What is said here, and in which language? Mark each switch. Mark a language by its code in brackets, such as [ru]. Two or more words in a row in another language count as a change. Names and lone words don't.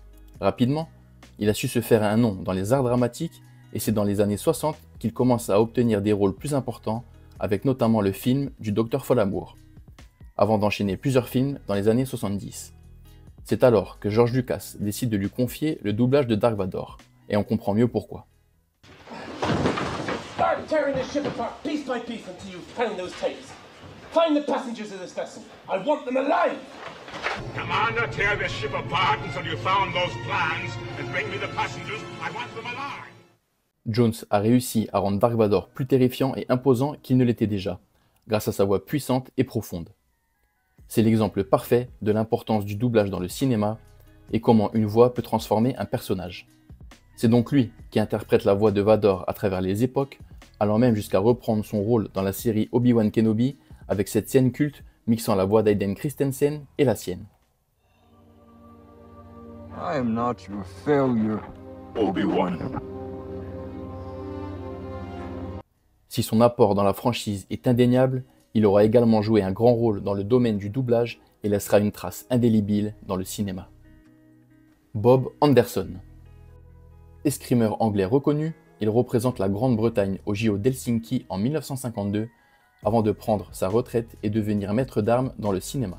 [fr] Rapidement, il a su se faire un nom dans les arts dramatiques et c'est dans les années 60 qu'il commence à obtenir des rôles plus importants, avec notamment le film du Dr Folamour, avant d'enchaîner plusieurs films dans les années 70. C'est alors que George Lucas décide de lui confier le doublage de Dark Vador, et on comprend mieux pourquoi. [en] Start tearing this ship apart piece by piece until you find those tapes. Find the passengers of this vessel. I want them alive. Commander, tear this ship apart until you found those plans and bring me the passengers. I want them alive. [fr] Jones a réussi à rendre Dark Vador plus terrifiant et imposant qu'il ne l'était déjà, grâce à sa voix puissante et profonde. C'est l'exemple parfait de l'importance du doublage dans le cinéma et comment une voix peut transformer un personnage. C'est donc lui qui interprète la voix de Vador à travers les époques, allant même jusqu'à reprendre son rôle dans la série Obi-Wan Kenobi avec cette scène culte mixant la voix d'Hayden Christensen et la sienne. [en] I am not your failure, Obi-Wan. [fr] Si son apport dans la franchise est indéniable, il aura également joué un grand rôle dans le domaine du doublage et laissera une trace indélébile dans le cinéma. Bob Anderson. Escrimeur anglais reconnu, il représente la Grande-Bretagne au JO d'Helsinki en 1952, avant de prendre sa retraite et devenir maître d'armes dans le cinéma.